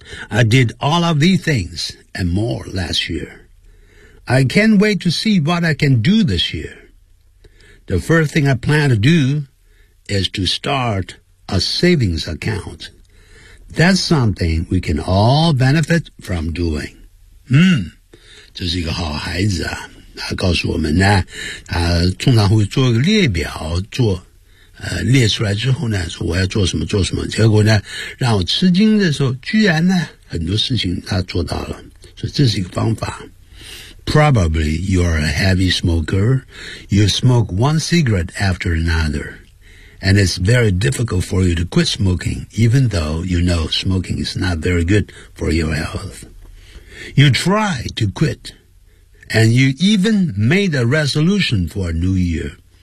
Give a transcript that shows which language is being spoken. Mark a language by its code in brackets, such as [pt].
[en] I did all of these things and more last year. I can't wait to see what I can do this year. The first thing I plan to do is to start a savings account. That's something we can all benefit from doing. [zh] 这是一个好孩子啊，他告诉我们呢，他通常会做个列表，做列出来之后呢，说我要做什么做什么，结果呢让我吃惊的时候，居然呢很多事情他做到了，所以这是一个方法。 [en] Probably you are a heavy smoker, you smoke one cigarette after another, and it's very difficult for you to quit smoking, even though you know smoking is not very good for your healthYou try to quit, and you even made a resolution for a new year.